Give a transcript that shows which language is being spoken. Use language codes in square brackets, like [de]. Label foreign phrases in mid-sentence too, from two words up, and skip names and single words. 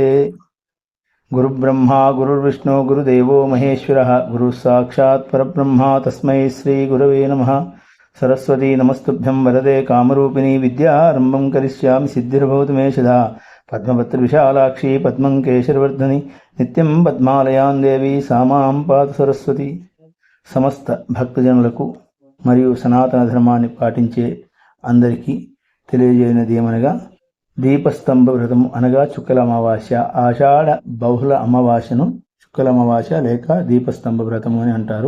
[sa] गुरुब्रह्मा गुरुर्विष्णु गुरुदेवो महेश्वरः गुरुः साक्षात् परब्रह्मा तस्मै श्रीगुरवे नमः। सरस्वती नमस्तुभ्यं वरदे कामरूपिणी विद्यारम्भं करिष्यामि सिद्धिर्भवतु मे सदा। पद्मपत्रविशालाक्षी पद्मं केशरवर्धनि नित्यं पद्मालयां देवी सामां पातु सरस्वती। [te] సమస్త భక్తజనులకు మరియు సనాతన ధర్మాన్ని పాటించే అందరికీ తెలియజేయనిది ఏమనగా దీపస్తంభ వ్రతము అనగా చుక్కల అమావాస్య, ఆషాఢ బహుళ అమావాస్యను చుక్కల అమావాస్య లేక దీపస్తంభ వ్రతము అని అంటారు.